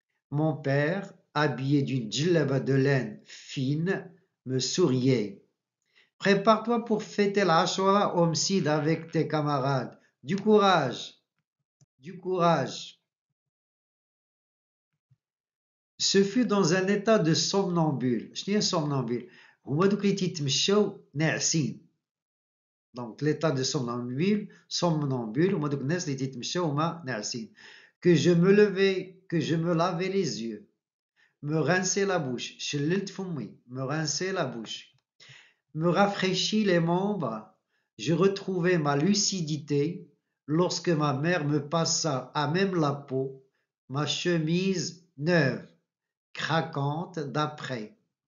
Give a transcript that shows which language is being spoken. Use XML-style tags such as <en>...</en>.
<fr>Mon père, habillé d'une djellaba de laine fine, me souriait. Prépare-toi pour fêter l'Ashura Omsid avec tes camarades. Du courage, du courage. Ce fut dans un état de somnambule.</fr> <ar>شنو هي somnambule؟ هما دوك اللي تيتمشاو ناعسين.</ar> <fr>Donc l'état de somnambule,</fr> <ar>هما دوك الناس اللي تيتمشاو هما ناعسين.</ar> <fr>Que je me levais, que je me lavais les yeux, me rinçais la bouche,</fr> <ar>شللت فمي,</ar> <fr>me rinçais la bouche, me rafraîchis les membres. Je retrouvais ma lucidité lorsque ma mère me passa à même la peau ma chemise neuve, craquante d'après.</fr>